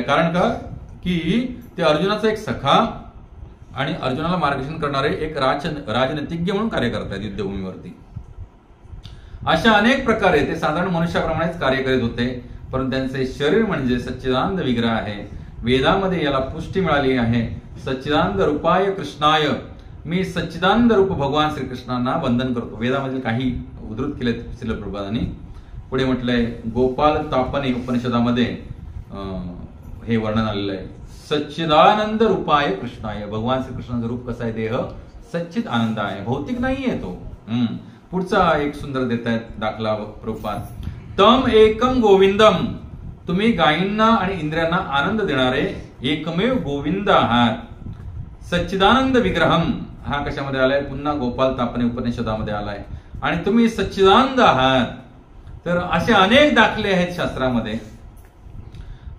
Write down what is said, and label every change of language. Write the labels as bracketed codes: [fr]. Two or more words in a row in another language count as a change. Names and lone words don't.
[mr] कारण का की ते अर्जुनाचा एक सखा आणि अर्जुनाला मार्गदर्शन करणारे एक राजनीतिज्ञ म्हणून कार्य करतात युद्धभूमीवरती. अशा अनेक प्रकारे ते साधारण मनुष्याप्रमाणेच कार्य करीत होते. परंतु त्यांचे शरीर म्हणजे सच्चिदानंद विग्रह आहे. वेदामध्ये याला पुष्टी मिळाली आहे. [sa] सच्चिदानंद रूपाय कृष्णाय, [mr] मी सच्चिदानंद रूप भगवान श्रीकृष्णांना वंदन करतो. वेदामध्ये काही उद्धृत केले श्रील प्रभुपादांनी. पुढे म्हटलंय गोपाल तापने उपनिषदामध्ये हे वर्णन आलेलं आहे. [sa] सच्चिदानंद रूपाय कृष्णाय, [mr] भगवान श्रीकृष्णाचं रूप कसं आहे? देह सच्चिद आनंद आहे, भौतिक नाहीये तो. पुढचा एक सुंदर देत आहेत दाखला प्रभुपाद. [sa] तम एकम गोविंदम, [mr] तुम्ही गायींना आणि इंद्रियांना आनंद देणारे एकमेव गोविंद आहात. [sa] सच्चिदानंद विग्रहम [mr] हा कशामध्ये आलाय? पुन्हा गोपाल तापने उपनिषदामध्ये आलाय. आणि तुम्ही सच्चिदानंद आहात. तर असे अनेक दाखले आहेत शास्त्रामध्ये.